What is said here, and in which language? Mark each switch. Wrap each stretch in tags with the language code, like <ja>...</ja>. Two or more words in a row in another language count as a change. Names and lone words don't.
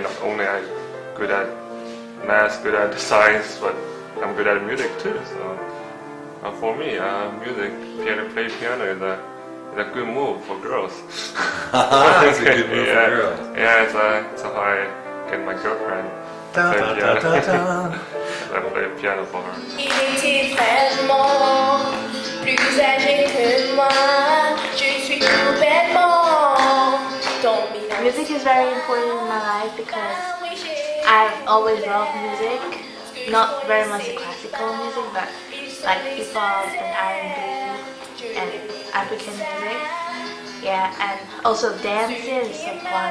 <en>Not only I good at math, good at science, but I'm good at music too. So for me, play piano is a good move for girls. It's a good move yeah, for girls. yeah, it's how I get my girlfriend. Da, Play da, piano. da, da, da. I play piano for her.</en> <fr>Il était vraiment plus âgé que moi. Je suis tout bêtement tombée dans</fr> <en>Music is very important in my life because I've always loved music. Not very much classical music, but like hip hop and R&B and African music. Yeah, and also dancing is so fun.</en>